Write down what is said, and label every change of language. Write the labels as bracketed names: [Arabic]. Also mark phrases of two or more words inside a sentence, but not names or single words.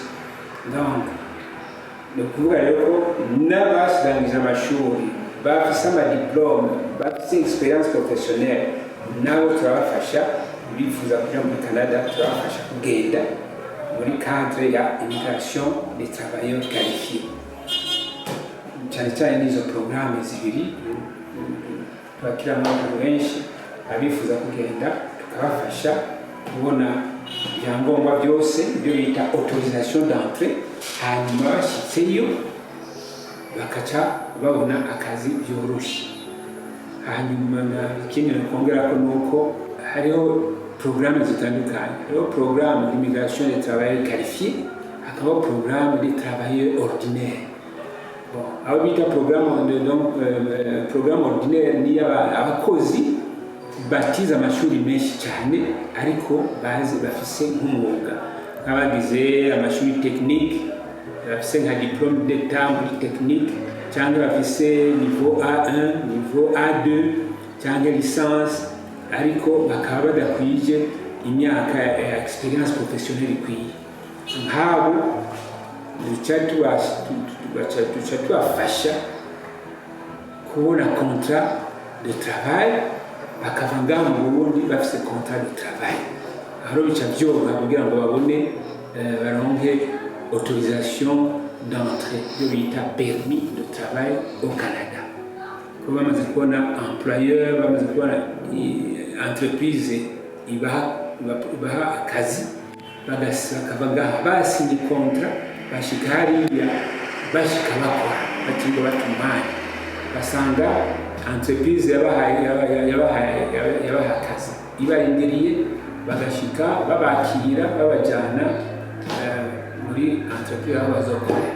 [Rundi] Donc ni ukuvuga rero ko n'abasirangije amashuri bafise amadiplome bafise [French] experience professionnelle [Rundi] nabo turabafasha. Bifuza kuja muri Canada turabafasha kugenda muri cadre ya [French] immigration des travailleurs qualifiés. [Rundi] Cyane n'izo programme zibiri twakira abantu benshi abifuza kugenda tukabafasha kubona ibyangombwa byose ibyo bita [French] autorisation d'entrée, [Rundi] hanyuma bashyitseyo bakaca babona akazi byoroshye. Hanyuma ikindi nakongera ko nuko hariho programme zitandukanye. [French] Hariho programme d'immigration des travailleurs qualifiés, hakabaho programme des travailleurs ordinaires. [Rundi] Bon, abo bita [French] programme ordinaire [Rundi] ni abakozi batize amashuri menshi cyane ariko bafise nk'umwuga, nk'abagize amashuri technique bafise nka [French] diplôme d'état [Rundi] muri technique, cyangwa bafise [French] niveau A1, niveau A2 [Rundi] cyangwa licence ariko bakaba badakwije imyaka ya [French] experience professionnelle [Rundi] ikwiye. Nk'abo duca tubafasha kubona [French] contrat de travail, [Rundi] bakava ngaho mu Burundi bafise [French] contrat de travail. [Rundi] aho bica byoroha kugira ngo babone baronke [French] autorisation d'entrée [Rundi] yo bita [French] permis de travail au Canada. [Rundi] Ko bamaze kubona employeur, bamaze kubona entreprise ibaha akazi, bakava ngaha basinye kontra, bashika hariya bashika bakora batingo batumanye, basanga entreprise yabaha akazi ibarindiriye, bagashika babakira babajyana muri entreprise aho bazokora.